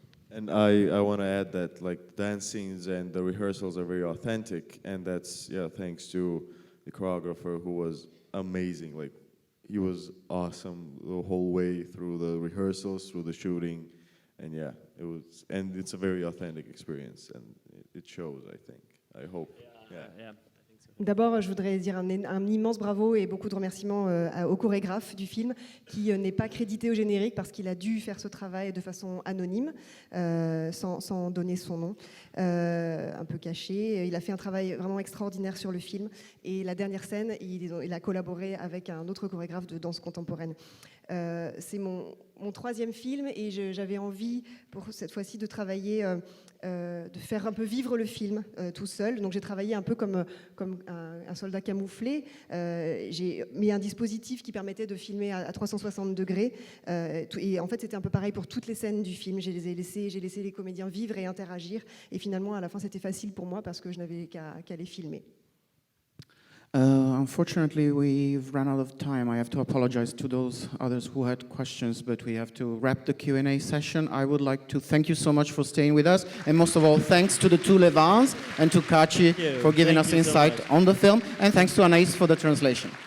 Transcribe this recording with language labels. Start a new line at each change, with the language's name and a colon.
English: And I want to add that like dance scenes and the rehearsals are very authentic, and that's thanks to the choreographer, who was amazing. Like he was awesome the whole way through the rehearsals, through the shooting, and it's a very authentic experience, and it shows, I think. I hope. Yeah.
French: D'abord, je voudrais dire un immense bravo et beaucoup de remerciements au chorégraphe du film, qui n'est pas crédité au générique parce qu'il a dû faire ce travail de façon anonyme, sans donner son nom, un peu caché. Il a fait un travail vraiment extraordinaire sur le film. Et la dernière scène, il a collaboré avec un autre chorégraphe de danse contemporaine. C'est mon mon troisième film et j'avais envie pour cette fois-ci de travailler, de faire un peu vivre le film tout seul. Donc j'ai travaillé un peu comme un soldat camouflé. J'ai mis un dispositif qui permettait de filmer à 360 degrés. Et en fait, c'était un peu pareil pour toutes les scènes du film. J'ai laissé les comédiens vivre et interagir. Et finalement, à la fin, c'était facile pour moi parce que je n'avais qu'à les filmer.
English: Unfortunately, we've run out of time. I have to apologize to those others who had questions, but we have to wrap the Q&A session. I would like to thank you so much for staying with us, and most of all, thanks to the two Levans and to Kachi for giving us insight on the film, and thanks to Anaïs for the translation.